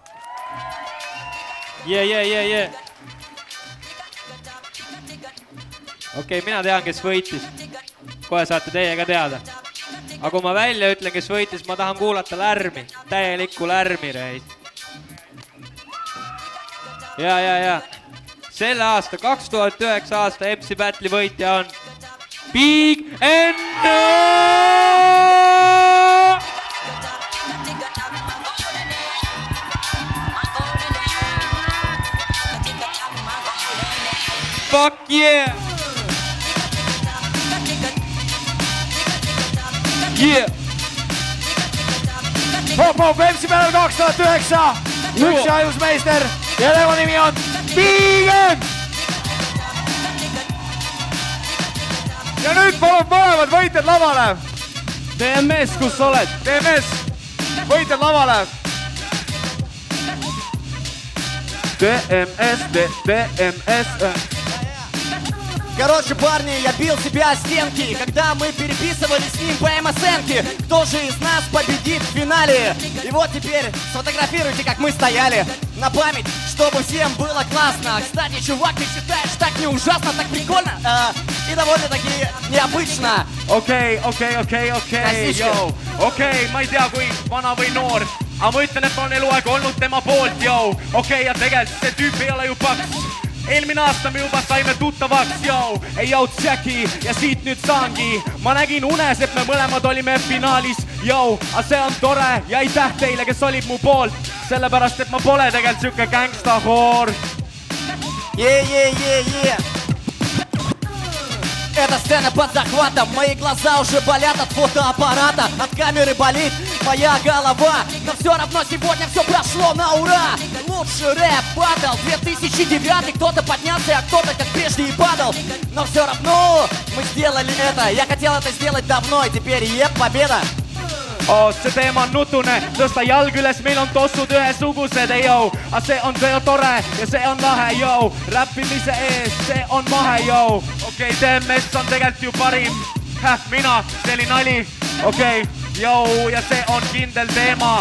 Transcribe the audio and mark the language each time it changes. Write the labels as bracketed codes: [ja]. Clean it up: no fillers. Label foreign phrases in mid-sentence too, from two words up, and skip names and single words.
[et] Okei, mina tean, kes võitis. Kohe saate teie ka teada. Aga kui ma välja ütlen, kes võitis, ma tahan kuulata lärmi. Täielikku lärmi, reis. Ja. Selle aasta, 2009 aasta MC Battle'i võitja on Big N! [en] Fuck yeah! Yeah. [et] Pop-Pop MC Battle 2009. Üks ja ainus meister ja tema nimi on Bigen. Ja nüüd palun mõlemad võitjad lavale. DMS, kus sa oled? DMS, võitjad lavale. DMS. [ru] Короче, парни, я бил себя о стенки, когда мы переписывали с ним по МСНке. Кто же из нас победит в финале? И вот теперь сфотографируйте, как мы стояли. На память, чтобы всем было классно. Кстати, чувак, ты считаешь так не ужасно, так прикольно и довольно-таки необычно. [et] Okei, joo. Okei, ma ei tea, kui vana või noor. Aga ma ütlen, et ma olen eluaeg olnud tema poolt, joo. Okei, ja tegelikult see tüüp ei ole ju paks. Eelmine aasta me juba saime tuttavaks, joo. Ei jaud Jacki ja siit nüüd saangi. Ma nägin unes, et me mõlemad olime finaalis, joo. Aga see on tore ja aitäh teile, kes olid mu poolt. Sellepärast, et ma pole tegelikult siuke gangsta-hoor. [ru] Эта сцена под захватом, мои глаза уже болят от фотоаппарата. От камеры болит моя голова, но все равно сегодня все прошло на ура. Лучший рэп батл 2009. Кто-то поднялся, а кто-то как прежде и падал. Но все равно мы сделали это. Я хотел это сделать давно, и теперь победа. [et] See teema on nutune, tõsta jalg üles, meil on tossud ühesugused, ei joo. Aga see on tore ja see on lahe, joo. Räppimise ees, see on mahe, joo. Okei, DMS on tegelikult ju parim. Mina, see oli nali. Okei, joo, ja see on kindel teema.